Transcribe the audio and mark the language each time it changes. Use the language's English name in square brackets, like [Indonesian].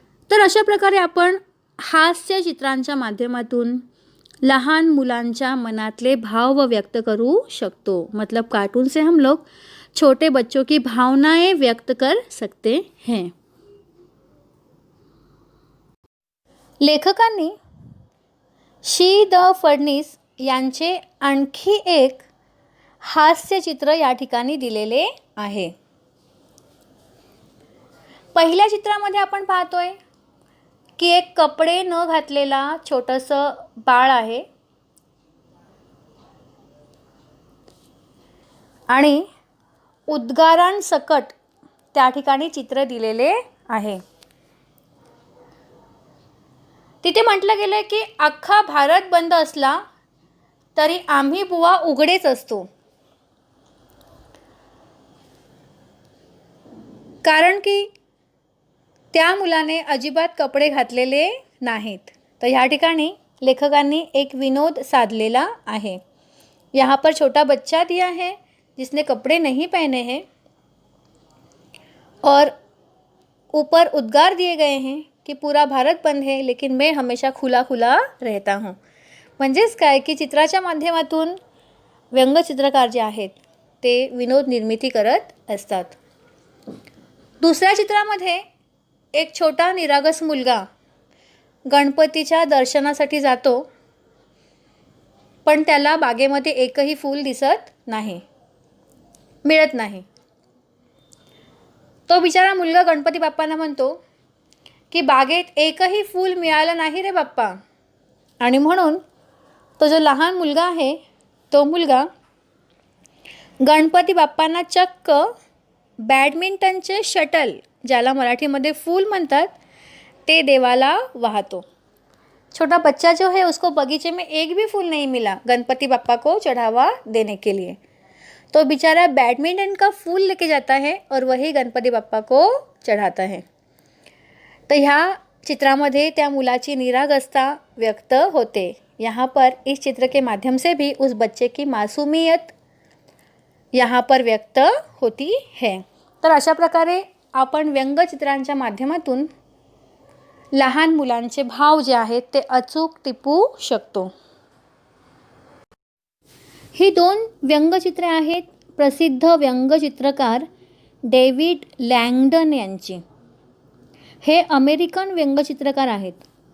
[Marathi] तर अशा प्रकारे आपण हास्य चित्रांच्या माध्यमातून लहान मुलांच्या मनातले भाव व्यक्त करू शकतो. [Hindi] मतलब कार्टून से हम लोग छोटे बच्चों की भावनाएं व्यक्त कर सकते हैं. [Marathi] लेखकांनी शी द फडणीस यांचे आणखी एक हास्यचित्र या ठिकाणी दिलेले आहे. पहिल्या चित्रामध्ये आपण पाहतोय की एक कपडे न घातलेला छोटंसं बाळ आहे आणि उद्गारांसकट त्या ठिकाणी चित्र दिलेले आहे. तिथे म्हटलं गेलं की अख्खा भारत बंद असला तरी आम्ही बुवा उघडेच असतो. कारण की त्या मुलाने अजिबात कपडे घातलेले नाहीत. तर ह्या ठिकाणी लेखकांनी एक विनोद साधलेला आहे. [Hindi] यहाँ पर छोटा बच्चा दिया है जिसने कपड़े नहीं पहने हैं और ऊपर उद्गार दिए गए हैं की पूरा भारत बंद है लेकिन मैं हमेशा खुला खुला रहता हूँ. [Marathi] म्हणजेच काय की चित्राच्या माध्यमातून व्यंगचित्रकार जे आहेत ते विनोद निर्मिती करत असतात. दुसऱ्या चित्रामध्ये एक छोटा निरागस मुलगा गणपतीच्या दर्शनासाठी जातो पण त्याला बागेमध्ये एकही फूल दिसत नाही, मिळत नाही. तो बिचारा मुलगा गणपती बाप्पांना म्हणतो की बागेत एकही फूल मिळालं नाही रे बाप्पा. आणि म्हणून तो जो लहान मुलगा आहे तो मुलगा गणपती बाप्पांना चक्क बॅडमिंटनचे शटल, ज्याला मराठीमध्ये फूल म्हणतात, ते देवाला वाहतो. [Hindi] छोटा बच्चा जो है उसको बगीचे में एक भी फूल नहीं मिला गणपति बाप्पा को चढ़ावा देने के लिए. तो बेचारा बैडमिंटन का फूल लेके जाता है और वही गणपति बाप्पा को चढ़ाता है. [Marathi] तो ह्या चित्रामध्ये त्या मुलाची निरागसता व्यक्त होते. [Hindi] यहाँ पर इस चित्र के माध्यम से भी उस बच्चे की मासूमियत यहाँ पर व्यक्त होती है. [Marathi] तर अशा प्रकारे आपण व्यंगचित्रांच्या माध्यमातून लहान मुलांचे भाव जे आहेत ते अचूक टिपू शकतो. ही दोन व्यंगचित्रे आहेत प्रसिद्ध व्यंगचित्रकार डेव्हिड लँगडन यांची. हे अमेरिकन व्यंगचित्रकार आहेत